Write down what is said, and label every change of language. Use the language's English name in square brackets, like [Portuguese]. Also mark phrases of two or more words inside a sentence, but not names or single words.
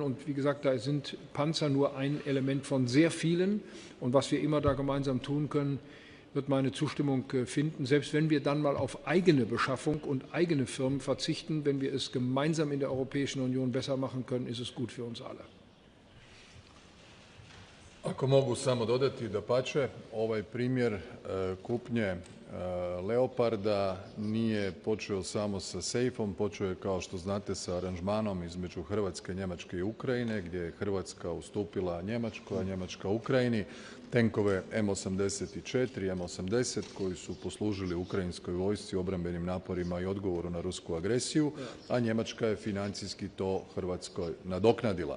[German] Und wie gesagt, da sind Panzer nur ein Element von sehr vielen. Und was wir immer da gemeinsam tun können, wird meine Zustimmung finden. Selbst wenn wir dann mal auf eigene Beschaffung und eigene Firmen verzichten, wenn wir es gemeinsam in der Europäischen Union besser machen können, ist es gut für uns alle. [Croatian] Ako mogu samo dodati, dapače, ovaj primjer kupnje Leoparda nije počeo samo sa sejfom, počeo je, kao što znate, sa aranžmanom između Hrvatske, Njemačke i Ukrajine, gdje je Hrvatska ustupila Njemačkoj, a Njemačka Ukrajini tenkove M84, M80 koji su poslužili ukrajinskoj vojsci, obrambenim naporima i odgovoru na rusku agresiju, a Njemačka je financijski to Hrvatskoj nadoknadila.